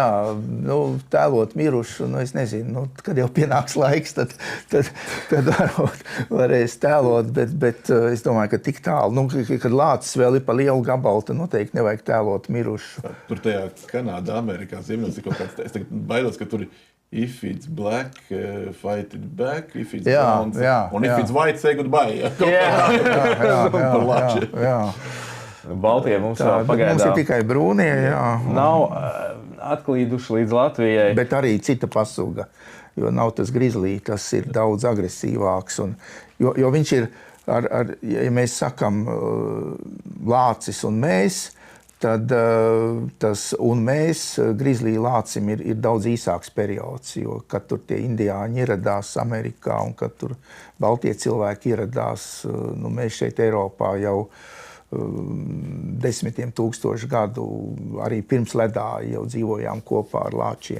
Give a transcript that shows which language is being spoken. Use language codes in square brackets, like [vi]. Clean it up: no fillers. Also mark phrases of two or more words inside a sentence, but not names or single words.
[lv] Tēlot mirušu, es nezinu, kad jau pienāks laiks, tad varēs tēlot, bet es domāju, ka tik tālu, kad lācis vēl ir pa lielu gabalu, tad noteikti nevajag tēlot mirušu. Tur tajā Kanādā, Amerikā, Ziemeļos ir kaut kāds, es tagad baidos, ka tur ir [en] if it's black, fight it back, if it's brown, [lv] un [en] if it's white, say goodbye. [lv] Jā. Baltie mums vēl pagaidām. Mums ir tikai brūnie, jā. Nav atklīduši līdz Latvijai. Bet arī cita pasuga, jo nav tas grizzly, tas ir daudz agresīvāks. Jo viņš ir, ja mēs sakam lācis un mēs, tad tas un mēs grizzly lācim ir daudz īsāks periods, jo kad tur tie indiāņi ieradās Amerikā un kad tur baltie cilvēki ieradās, mēs šeit Eiropā jau desmitiem tūkstošu gadu arī pirms ledā jau dzīvojām kopā ar lāčiem.